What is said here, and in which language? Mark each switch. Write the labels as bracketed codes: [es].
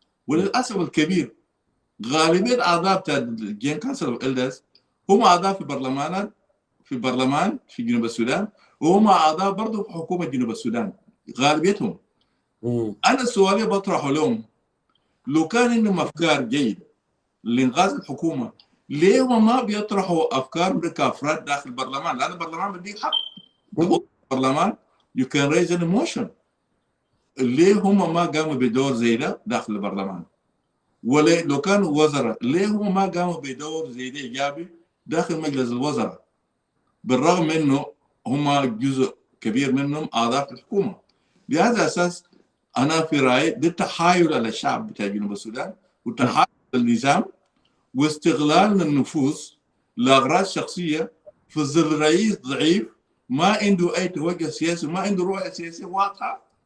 [ar] وللأسف الكبير غالبية أعضاء بتاع الجين كانسل أوف إلدرز هم أعضاء في برلمان في جنوب السودان وهم أعضاء برضه في حكومة جنوب السودان غالبيتهم. أنا سؤالي بطرحه لهم لو كان عندهم أفكار جيدة لإنغاز الحكومة ليه هم ما بيطرحوا أفكار كأفراد داخل البرلمان؟ لأن البرلمان بديك حق. [en] البرلمان you can raise an emotion. [ar] ليه هم ما قاموا بدور زي ده داخل البرلمان؟ ولا لو كانوا وزراء ليه هم ما قاموا بدور زي ده إيجابي داخل مجلس الوزراء؟ بالرغم إنه هم جزء كبير منهم أعضاء في الحكومة. بهذا الأساس أنا في رأيي ده تحايل على الشعب بتاع جنوب السودان وتحايل على النظام واستغلال النفوذ لأغراض شخصية في ظل رئيس ضعيف ما عنده أي توجه سياسي ما عنده رؤية سياسية واضحة.